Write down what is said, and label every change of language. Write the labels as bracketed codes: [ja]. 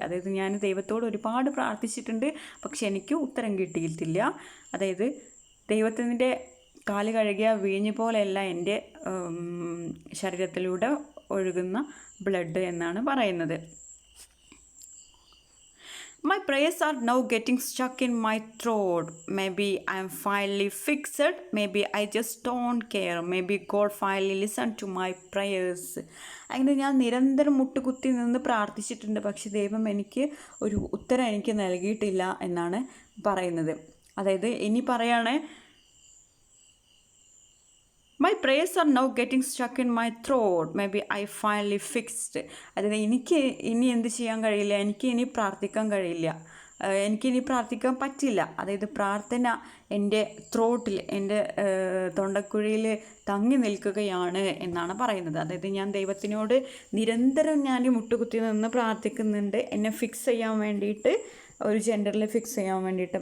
[ml] അതായത് ഞാൻ ദൈവത്തോട് ഒരുപാട് പ്രാർത്ഥിച്ചിട്ടുണ്ട്, പക്ഷെ എനിക്ക് ഉത്തരം കിട്ടിയിട്ടില്ല. അതായത് ദൈവത്തിൻ്റെ കാല് കഴുകിയ വീഞ്ഞ് പോലെയല്ല എൻ്റെ ശരീരത്തിലൂടെ ഒഴുകുന്ന ബ്ലഡ് എന്നാണ് പറയുന്നത്. [en] My prayers are now getting stuck in my throat. Maybe I'm finally fixed. Maybe I just don't care. Maybe God finally listened to my prayers. [ml] അങ്ങനെ ഞാൻ നിരന്തരം മുട്ടുകുത്തി നിന്ന് പ്രാർത്ഥിച്ചിട്ടുണ്ട്, പക്ഷെ ദൈവം എനിക്ക് ഒരു ഉത്തരം എനിക്ക് നൽകിയിട്ടില്ല എന്നാണ് പറയുന്നത്. അതായത് ഇനി പറയാണ്, [en] My prayers are now getting stuck in my throat. Maybe I finally fixed. [ml] അതായത് എനിക്ക് ഇനി എന്ത് ചെയ്യാൻ കഴിയില്ല, എനിക്ക് ഇനി പ്രാർത്ഥിക്കാൻ കഴിയില്ല, എനിക്കിനി പ്രാർത്ഥിക്കാൻ പറ്റില്ല. അതായത് പ്രാർത്ഥന എൻ്റെ ത്രോട്ടിൽ, എൻ്റെ തൊണ്ടക്കുഴിയിൽ തങ്ങി നിൽക്കുകയാണ് എന്നാണ് പറയുന്നത്. അതായത് ഞാൻ ദൈവത്തിനോട് നിരന്തരം ഞാൻ മുട്ടുകുത്തി നിന്ന് പ്രാർത്ഥിക്കുന്നുണ്ട് എന്നെ ഫിക്സ് ചെയ്യാൻ വേണ്ടിയിട്ട്, ഒരു ജെൻഡറിൽ ഫിക്സ് ചെയ്യാൻ വേണ്ടിയിട്ട്.